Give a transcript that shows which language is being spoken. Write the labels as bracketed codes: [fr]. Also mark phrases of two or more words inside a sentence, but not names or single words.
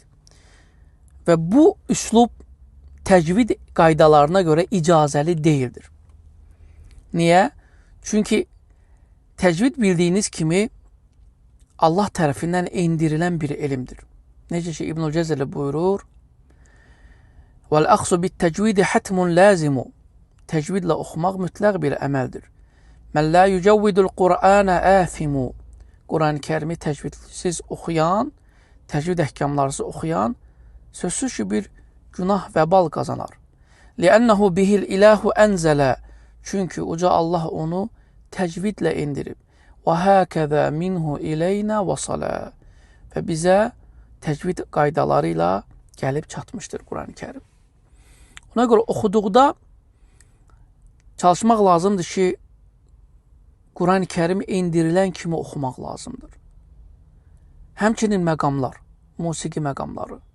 [az] Və bu üslub təcvid qaydalarına görə icazəli deyildir. Niyə? Çünki təcvid bildiyiniz kimi Allah tərəfindən endirilən bir elmdir. Necə ki, İbn-i Cəzəli buyurur, [ar] وَالْأَخْصُ بِالتَّجْوِيدِ حَتْمٌ لَازِمُ [az] Təcvidlə oxumaq mütləq bir əməldir. [ar] مَنْ لَا يُجَوِّدُ الْقُرْآنَ آثِمُ [az] Quran-ı Kərimi təcvidsiz oxuyan, təcvid əhkamlarsız oxuyan, sözsüz ki, bir günah və bal qazanar. [ar] لِأَنَّهُ بِهِ الْإِلَهُ أَنْزَلَ [az] Çünki uca Allah onu təcvidlə indirib. [ar] وَهَكَذَا مِنْهُ إِلَيْنَا وَصَلَى [az] Və bizə təcvid qaydaları ilə gəlib çatmışdır Quran-ı Kərim. Ona görə oxuduqda çalışmaq lazımdır ki, Quran-ı Kərim endirilən kimi oxumaq lazımdır. Həmçinin məqamlar, musiqi məqamları.